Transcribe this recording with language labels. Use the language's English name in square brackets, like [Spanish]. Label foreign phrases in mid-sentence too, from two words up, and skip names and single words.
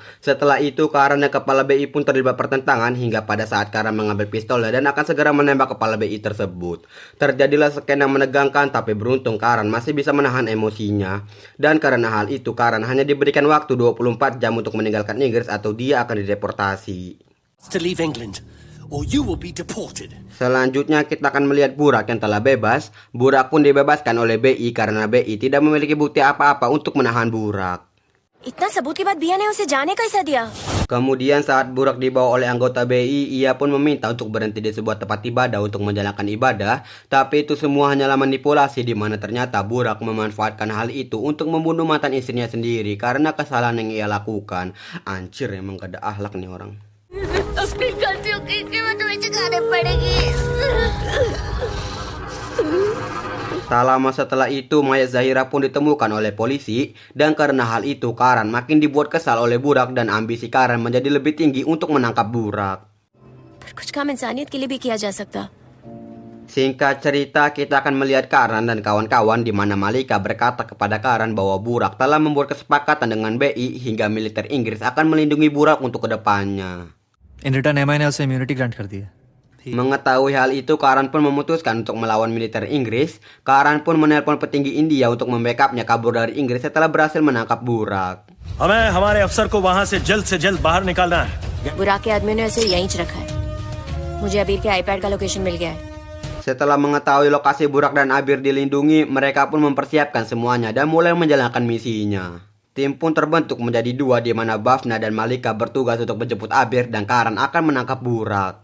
[Indonesian] Setelah itu Karan dan kepala BI pun terlibat pertentangan hingga pada saat Karan mengambil pistolnya dan akan segera menembak kepala BI tersebut. Terjadilah skena menegangkan, tapi beruntung Karan masih bisa menahan emosinya. Dan karena hal itu Karan hanya diberikan waktu 24 jam untuk meninggalkan Inggris atau dia akan dideportasi. [English] To leave England, or you will be deported. [Indonesian] Selanjutnya kita akan melihat Burak yang telah bebas. Burak pun dibebaskan oleh BI karena BI tidak memiliki bukti apa-apa untuk menahan Burak. [Hindi] इतना सबूत के बाद बिया ने उसे जाने कैसा दिया? [Indonesian] Kemudian saat Burak dibawa oleh anggota BI, ia pun meminta untuk berhenti di sebuah tempat ibadah untuk menjalankan ibadah. Tapi itu semua hanyalah manipulasi, di mana ternyata Burak memanfaatkan hal itu untuk membunuh mantan istrinya sendiri karena kesalahan yang ia lakukan. Anjir, emang gak ada akhlak nih orang. [Hindi] अपनी गलतियों की कीमत तुम्हें चुकानी पड़ेगी। [Indonesian] Tak lama setelah itu, mayat Zahira pun ditemukan oleh polisi, dan karena hal itu Karan makin dibuat kesal oleh Burak dan ambisi Karan menjadi lebih tinggi untuk menangkap Burak. [Hindi] पर कुछ काम इंसानियत के लिए भी किया जा सकता। [Indonesian] Singkat cerita, kita akan melihat Karan dan kawan-kawan di mana Malika berkata kepada Karan bahwa Burak telah membuat kesepakatan dengan BI hingga militer Inggris akan melindungi Burak untuk kedepannya. [English] in return [Hindi] एमआई ने उसे [English] immunity grant [Hindi] कर दी है। [Indonesian] Mengetahui hal itu, Karan pun memutuskan untuk melawan militer Inggris. Karan pun menelpon petinggi India untuk membackupnya kabur dari Inggris setelah berhasil menangkap Burak. [Hindi] हमें हमारे अफसर को वहां से जल्द बाहर निकालना है। बुराक के आदमी ने उसे यहीं रखा है। मुझे अबीर के आईपैड का लोकेशन मिल गया है। [Indonesian] Setelah mengetahui lokasi Burak dan Abir dilindungi, mereka pun mempersiapkan semuanya dan mulai menjalankan misinya. Tim pun terbentuk menjadi dua, di mana Bafna dan Malika bertugas untuk menjemput Abir dan Karan akan menangkap Burak.